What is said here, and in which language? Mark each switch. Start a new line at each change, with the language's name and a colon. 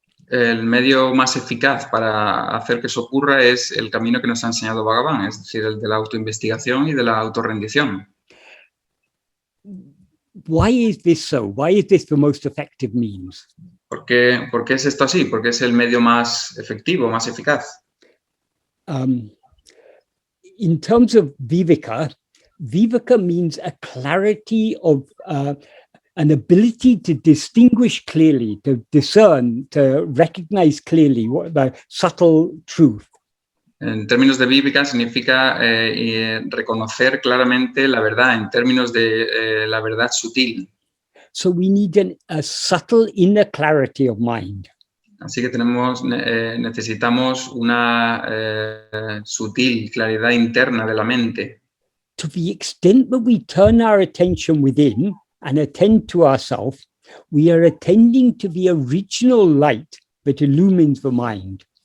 Spanish: El medio más eficaz para hacer que eso ocurra es el camino que nos ha enseñado Bhagavan, es decir, el de la autoinvestigación y de la autorrendición.
English: Why is this so? Why is this the most effective means?
Spanish: ¿Por qué es esto así? ¿Por qué es el medio más efectivo, más eficaz?
English: In terms of vivéka means a clarity of an ability to distinguish clearly, to discern, to recognize clearly the subtle truth.
Spanish: En términos de vivéka significa reconocer claramente la verdad, en términos de la verdad sutil.
English: So we need a subtle inner clarity of mind.
Spanish: Así que necesitamos una sutil claridad interna de la mente.
English: To the extent that we turn our attention within and attend to ourselves, we are attending to the original light that illumines the mind.